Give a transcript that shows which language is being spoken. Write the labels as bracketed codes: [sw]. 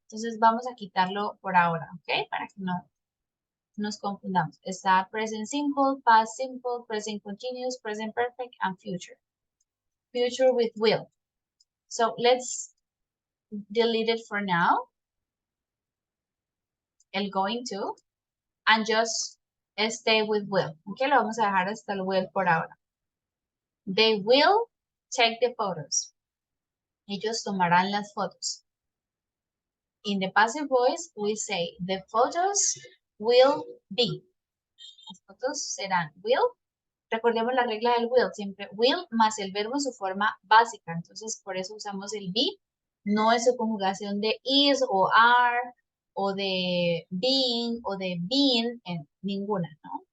[es] Entonces vamos a quitarlo por ahora, ¿ok? Para que no nos confundamos. [en] Está present simple, past simple, present continuous, present perfect, and future. Future with will. So let's delete it for now. El going to. And just stay with will. [es] Ok, lo vamos a dejar hasta el will por ahora. [en] They will take the photos. [es] Ellos tomarán las fotos. [en] In the passive voice, we say the photos will be. [es] Las fotos serán [en] will [es] recordemos la regla del will, siempre will más el verbo en su forma básica, entonces por eso usamos el be, no es su conjugación de is o are, o de being, o de been, en ninguna, ¿no?